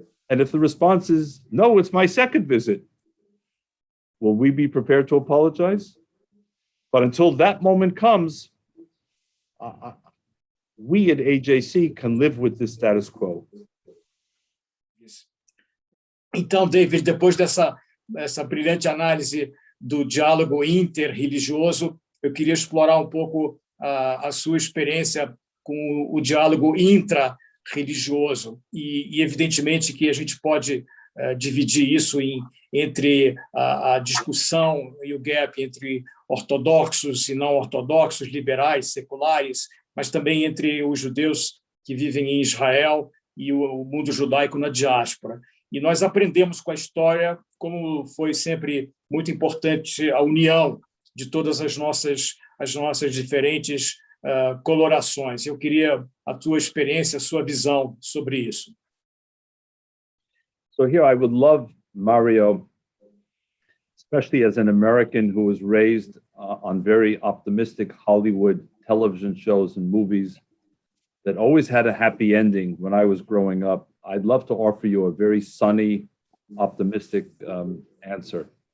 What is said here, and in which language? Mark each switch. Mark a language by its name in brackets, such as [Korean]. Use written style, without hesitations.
[English] And if the response is, no, it's my second visit, will we be prepared to apologize? But until that moment comes, we at AJC can live with this status quo. [Portuguese] Então, David, depois dessa essa brilhante análise do diálogo inter-religioso, eu queria explorar um pouco a sua experiência com o diálogo intra-religioso e evidentemente que a gente pode dividir isso entre a discussão e o gap entre ortodoxos e não ortodoxos, liberais, seculares, mas também entre os judeus que vivem em Israel e o mundo judaico na diáspora. E nós aprendemos com a história como foi sempre muito importante a união de todas as nossas diferentes colorações. Eu queria a tua experiência, a sua visão sobre isso. [English] So here I would love, Mario, especially as an American who was raised on very optimistic Hollywood television shows and movies that always had a happy ending when I was growing up, I'd love to offer you a very sunny, optimistic answer.